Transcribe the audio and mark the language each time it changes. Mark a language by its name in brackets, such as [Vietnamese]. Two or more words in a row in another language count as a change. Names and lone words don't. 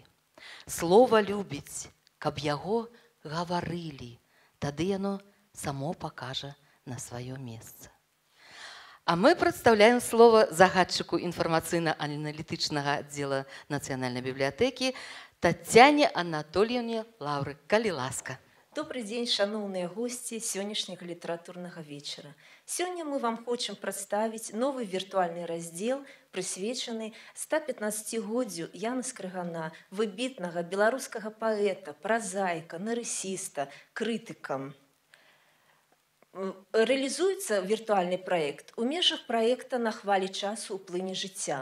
[Belarusian] Слова любіць, каб яго гаварылі, тады яно само пакажа на сваё месца. А мы прадстаўляем слова загадчыку інфармацыйна-аналітычнага аддзела Нацыянальнай бібліятэкі Тацяне Анатольевне Лаўры. Калі ласка. [Russian] Добрый день, шановные гости сегодняшнего литературного вечера. Сегодня мы вам хотим представить новый виртуальный раздел, присвеченный 115-годию [Belarusian] Яна Скрыгана, выбітнага беларускага паэта, празаіка, нарысіста, крытыка. [Russian] Реализуется виртуальный проект [Belarusian] у межах проекта на хвалі часу ў плыні жыцця.